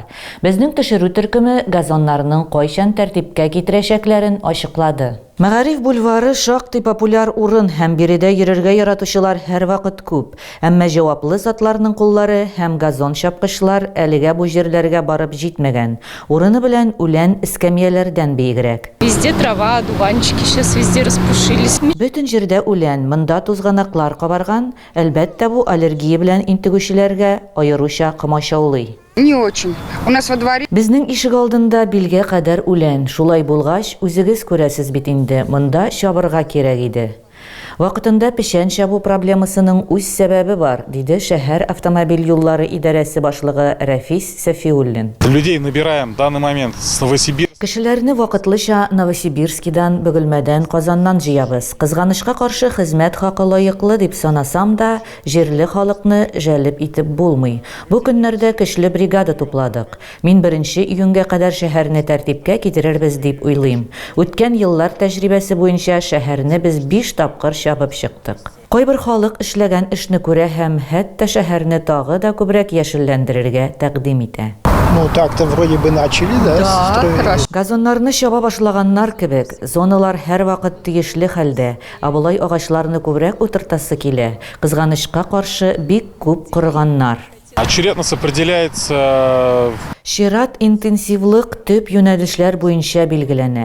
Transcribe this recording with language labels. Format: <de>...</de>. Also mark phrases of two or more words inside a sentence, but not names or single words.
<tt>Безнең төшерү төркеме газоннарның кайчан тәртипкә китерәчәкләрен ачыклады. Мәгариф бульвары шактый популяр урын һәм биредә йөрергә яратучылар һәр вакыт күп. Әмма җаваплы затларның куллары һәм газон чапкычлар әлегә бу җирләргә барып җитмәгән. Урыны белән үлән эскәмияләрдән биегрәк.</tt> <ru>Везде трава, одуванчики сейчас везде распушились.</ru> <tt>Бөтен җирдә үлән, монда тузганаклар кабарган. Әлбәттә бу аллергия белән интегүчеләргә аеруча комачаулый.</tt> <ru>Не очень. У нас во дворе...</ru> <tt>Безнең ишек алдында билгә кадәр үлән. Шулай булгач, үзегез күрәсез бит инде. Монда чабырга кирәк иде. Вакытында печән чабу проблемасының үз сәбәбе бар, диде шәһәр автомобиль юллары идарәсе башлыгы Рафис Сафиуллин.</tt> <ru>Людей набираем в данный момент с Новосибирска.</ru> <tt>Кешеләрне вакытлыча Новосибирскидан, Бөгелмәдән, Казаннан җыябыз. Кызганычка каршы хезмәт хакы лаеклы дип санасам да, җирле халыкны җәлеп итеп булмый. Бу көннәрдә көчле бригада тупладык. Мин 1 июньгә кадәр шәһәрне тәртипкә китерербез дип уйлыйм. Үткән еллар тәҗрибәсе буенча шәһәрне без 5 тапкыр чабып чыктык. Кайбер халык эшләгән эшне күрә һәм хәтта шәһәрне тагы да күбрәк яшелләндерергә тәкъдим итә.</tt> <ru>Ну так-то вроде бы начали, да? хорошо.</ru> <tt>Газоннарны чаба башлаганнар кебек, зоналар һәр вакыт тиешле хәлдә, ә булай агачларны күбрәк утыртасы килә. Кызганычка каршы бик күп корганнар.</tt> <ru>Очередность определяется...</ru> <tt>Чират интенсивлык төп юнәлешләр буенча билгеләнә.</tt>